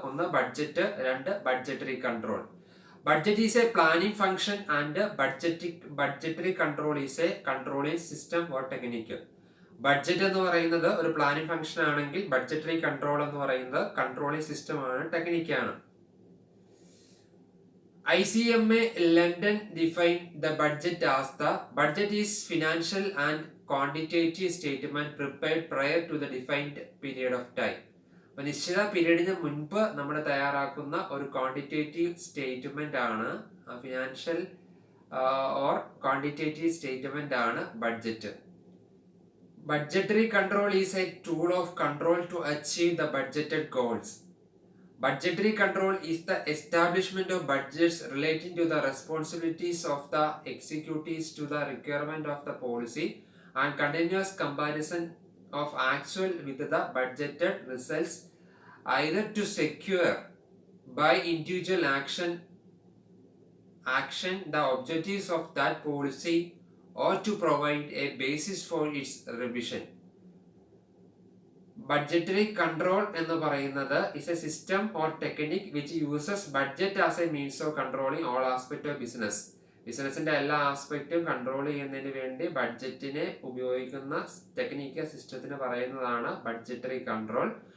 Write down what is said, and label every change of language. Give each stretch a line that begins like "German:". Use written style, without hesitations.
Malayalam: ഒന്ന് ബഡ്ജറ്റ്, രണ്ട് budgetary control.
English: Budget is a planning function and budgetary control is a controlling system or technique.
Malayalam: Budget എന്ന് പറയുന്നത് ഒരു planning function ആണെങ്കിൽ budgetary control എന്ന് പറയുന്നത് കൺട്രോളിംഗ് സിസ്റ്റം ആണ്, ടെക്നിക്കാണ്.
English: ICMA London defined the budget as the budget is financial and quantitative statement prepared prior to the defined period of time.
Malayalam: അപ്പോൾ നിശ്ചിത പീരീഡിന് മുൻപ് നമ്മൾ തയ്യാറാക്കുന്ന ഒരു ക്വാണ്ടിറ്റേറ്റീവ് സ്റ്റേറ്റ്മെന്റ് ആണ് ഫിനാൻഷ്യൽ ഓർ ക്വാണ്ടിറ്റേറ്റീവ് സ്റ്റേറ്റ്മെന്റ് ആണ് budget.
English: Budgetary control is a tool of control to achieve the budgeted goals. Budgetary control is the establishment of budgets relating to the responsibilities of the executives to the requirement of the policy and continuous comparison of actual with the budgeted results, either to secure by individual action the objectives of that policy or to provide a basis for its revision. Budgetary control
Malayalam: എന്ന് പറയുന്നത്
English: Is a system or technique which uses budget as a means of controlling all aspect of business.
Malayalam: ബിസിനസിന്റെ എല്ലാ ആസ്പെക്റ്റും control ചെയ്യുന്നതിന് വേണ്ടി ബഡ്ജറ്റിനെ ഉപയോഗിക്കുന്ന technique സിസ്റ്റത്തിന് പറയുന്നതാണ് budgetary control.